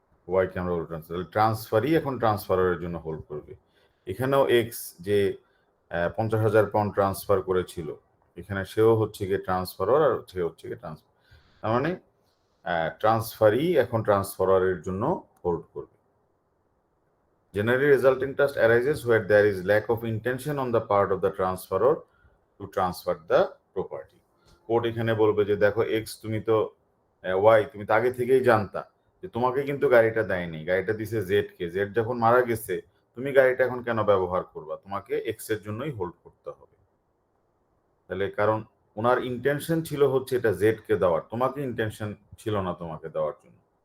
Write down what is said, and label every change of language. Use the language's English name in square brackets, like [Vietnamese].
[Bangla] ওয়াইকে আমরা hold transfer, ট্রান্সফারই এখন ট্রান্সফারের জন্য হোল্ড করবে। এখানেও এক্স যে 50,000 পাউন্ড ট্রান্সফার করেছিল, এখানে সেও হচ্ছে গিয়ে ট্রান্সফারার আর সে হচ্ছে গিয়ে ট্রান্সফার, তার মানে ট্রান্সফারই এখন ট্রান্সফারের জন্য হোল্ড করবে। [English] Generally resulting trust arises where there is lack of intention on the part of the transferor to transfer the property. [Bangla] Court এখানে বলবে যে দেখো এক্স, তুমি তো ওয়াই, তুমি তো আগে থেকেই জানতা যে তোমাকে কিন্তু গাড়িটা দেয়নি, গাড়িটা দিছে জেড কে, জেড যখন মারা গেছে তুমি গাড়িটা এখন কেন ব্যবহার করবা, তোমাকে এক্স এর জন্যই হোল্ড করতে হবে। তাহলে কারণ ওনার ইন্টেনশন ছিল হচ্ছে এটা জেড কে দেওয়ার, তোমাকে ইন্টেনশন ছিল না তোমাকে দেওয়ার জন্য।